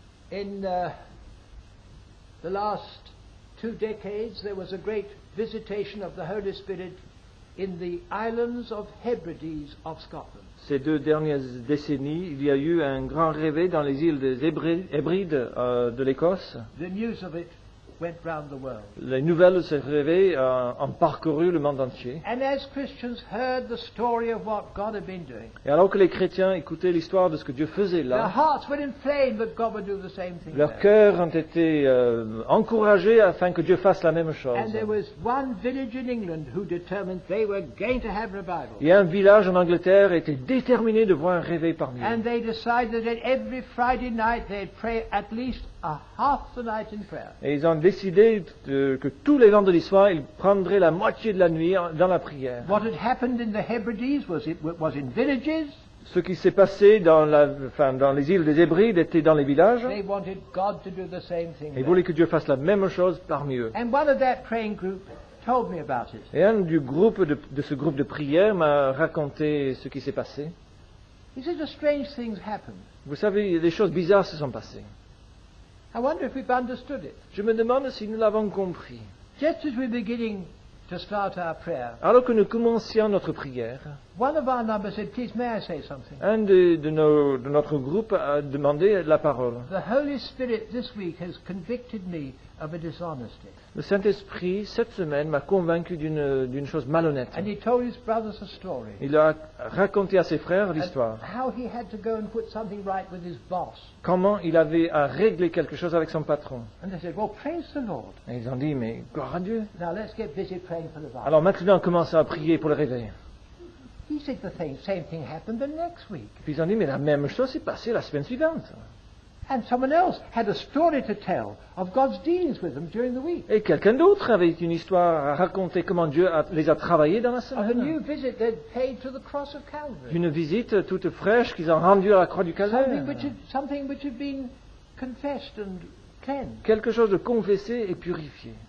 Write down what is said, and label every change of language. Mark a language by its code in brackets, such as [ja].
[en] In the last 2 decades, there was a great visitation of the Holy Spirit in the islands of Hebrides of Scotland. [fr] Ces 2 dernières décennies, il y a eu un grand réveil dans les îles des Hébrides de l'Écosse. [en] The news of it went round the world. [fr] Les nouvelles de ce réveil ont parcouru le monde entier. [en] And as Christians heard the story of what God had been doing, [fr] Et alors que les chrétiens écoutaient l'histoire de ce que Dieu faisait [en] their [fr] là, [en] hearts were inflamed that God would do the same thing [fr] leurs [en] there. [fr] cœurs ont été encouragés afin que Dieu fasse la même chose. [en] And there was one village in England who determined they were going to have revival. [fr] Et un village en Angleterre était déterminé de voir un réveil parmi eux. [en] And they decided that every Friday night they'd pray at least a half the night in prayer. [fr] Et ils ont décidé que tous les vendredis soirs, ils prendraient la moitié de la nuit dans la prière. [en] What had happened in the Hebrides was in villages. [fr] Ce qui s'est passé dans les îles des Hébrides était dans les villages. [en] They wanted God to do the same thing. [fr] Ils [en] there. [fr] voulaient que Dieu fasse la même chose parmi eux. [en] And one of that praying group told me about it. [fr] Et un de ce groupe de prière m'a raconté ce qui s'est passé. [en] He said, strange things happened. [fr] Vous savez, des choses bizarres se sont passées. [en] I wonder if we've understood it. [fr] Je me demande si nous l'avons compris. [en] Just as we're beginning to start our prayer, [fr] Alors que nous commencions notre prière, [en] one of our numbers said, please, may I say something? [fr] un de notre groupe a demandé la parole. [en] The Holy Spirit this week has convicted me of a dishonesty. [fr] Le Saint-Esprit, cette semaine, m'a convaincu d'une chose malhonnête. [en] And he told his brothers a story. [fr] Il a raconté à ses frères l'histoire. [en] How he had to go and put something right with his boss. [fr] Comment il avait à régler quelque chose avec son patron. [en] And they said, well, praise the Lord. [fr] Et ils ont dit, mais gloire à Dieu. [en] Now let's get busy praying for the revival. [fr] Alors maintenant, commençons à prier pour le réveil. [en] He said the same thing happened the next week. [fr] Puis ils ont dit, mais la même chose s'est passée la semaine suivante. [en] And someone else had a story to tell of God's dealings with them during the week. [fr] Et quelqu'un d'autre avait une histoire à raconter comment Dieu les a travaillés dans la [en] Of a new [fr] semaine. [en] visit they'd paid to the cross of Calvary. [fr] D'une visite toute fraîche qu'ils ont rendue à la croix du Calvaire. [en] Something which had been confessed and cleansed. [fr] Quelque chose de confessé et purifié.